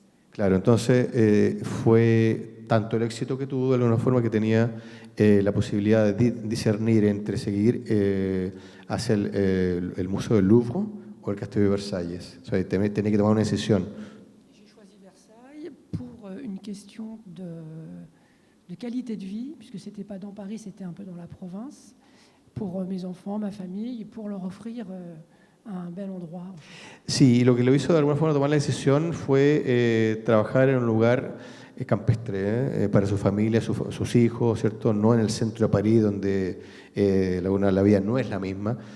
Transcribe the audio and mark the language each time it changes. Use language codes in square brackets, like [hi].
[es] Claro, entonces fue tanto el éxito que tuvo de alguna forma que tenía la posibilidad de discernir entre seguir hacia el Museo del Louvre o el Castillo de Versalles. O sea, tenía que tomar una decisión. [fr] J'ai choisi Versailles pour une question de qualité de vie, puisque ce n'était pas dans Paris, c'était un peu dans la province, pour mes enfants, ma famille, pour leur offrir un bel endroit. [es] Sí, y lo que lo hizo de alguna forma tomar la decisión fue trabajar en un lugar campestre para su familia, sus hijos, ¿cierto? No en el centro de París, donde la vida no es la misma.